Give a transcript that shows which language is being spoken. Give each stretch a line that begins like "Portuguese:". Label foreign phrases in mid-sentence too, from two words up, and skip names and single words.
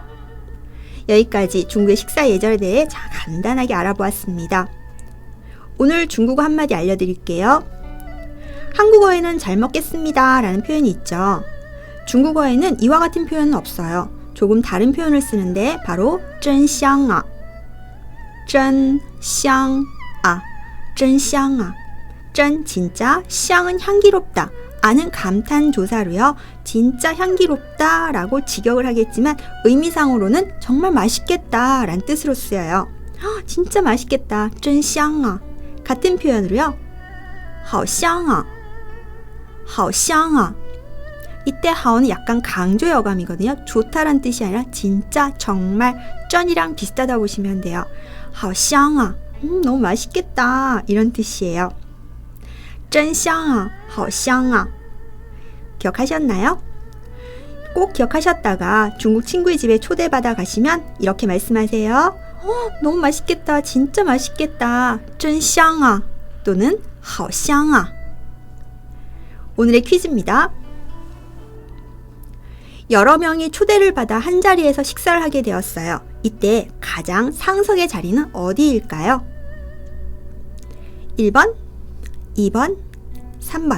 Korean: 여기까지 중국의 식사 예절에 대해 간단하게 알아보았습니다. 오늘 중국어 한마디 알려드릴게요. 한국어에는 잘 먹겠습니다 라는 표현이 있죠. 중국어에는 이와 같은 표현은 없어요. 조금 다른 표현을 쓰는데 바로
Chinese: 真香啊真香啊, 真香啊.
Korean: 真 진짜, 香은 향기롭다. 아는 감탄 조사로요. 진짜 향기롭다 라고 직역을 하겠지만 의미상으로는 정말 맛있겠다 라는 뜻으로 쓰여요. 진짜 맛있겠다.
Chinese: 真香啊.
Korean: 같은 표현으로요.
Chinese: 好香啊. 好香啊.
Korean: 이때 하오는 약간 강조 여감이거든요. 좋다란 뜻이 아니라 진짜 정말 쩐이랑 비슷하다 보시면 돼요.
Chinese: 好香啊.
Korean: 너무 맛있겠다 이런 뜻이에요.
Chinese: 真香啊, 好香啊.
Korean: 기억하셨나요? 꼭 기억하셨다가 중국 친구의 집에 초대받아 가시면 이렇게 말씀하세요. 너무 맛있겠다. 진짜 맛있겠다.
Chinese: 真香啊 또는 好香啊.
Korean: 오늘의 퀴즈입니다. 여러 명이 초대를 받아 한자리에서 식사를 하게 되었어요. 이때 가장 상석의 자리는 어디일까요? 1번, 2번, 3번.